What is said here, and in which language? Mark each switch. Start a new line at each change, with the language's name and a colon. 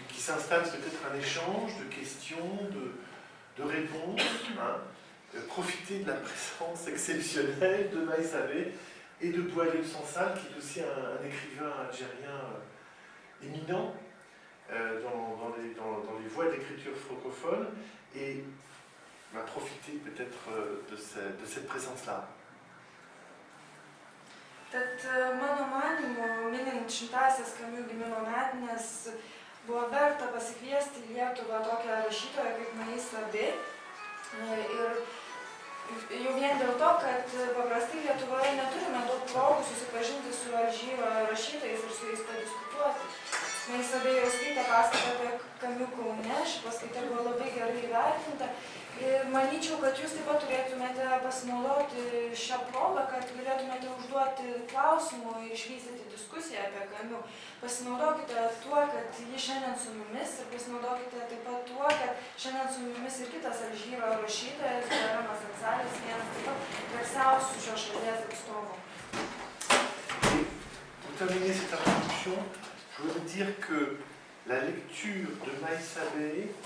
French: Qu'il s'installe peut-être un échange de questions, de réponses, profiter de la présence exceptionnelle de Maïsabe et de Boualem Sansal, qui est aussi un écrivain algérien éminent dans les voies d'écriture francophone, et va profiter peut-être de cette présence-là.
Lithuanian: Tad mano manymu, minint 100-asias Camus gimimo metinės, buvo verta pasikviesti į Lietuvą tokią rašytoją kaip Maïssa B. Ir jau vien dėl to, kad paprastai Lietuvoje neturime daug progų susipažinti su Alžyro rašytojais ir su jais padiskutuoti. Maïssa B. jau skaitė paskaitą apie Kamiu Kaune, ši paskaita buvo labai gerai įvertinta. Ir manyčiau, kad jūs taip pat turėtumėte pasinaudoti šią progą, kad galėtumėte užduoti klausimų ir išvystyti diskusiją apie Kamiu. Pasinaudokite tuo, kad ji šiandien su mumis ir pasinaudokite taip pat tuo, kad šiandien su mumis ir kitas Alžyro rašytojas, Boualem Assansali, vienas taip pat garsiausių šios šalies atstovų.
French: Pour terminer cette introduction, je voudrais dire que la lecture de Maïssa B.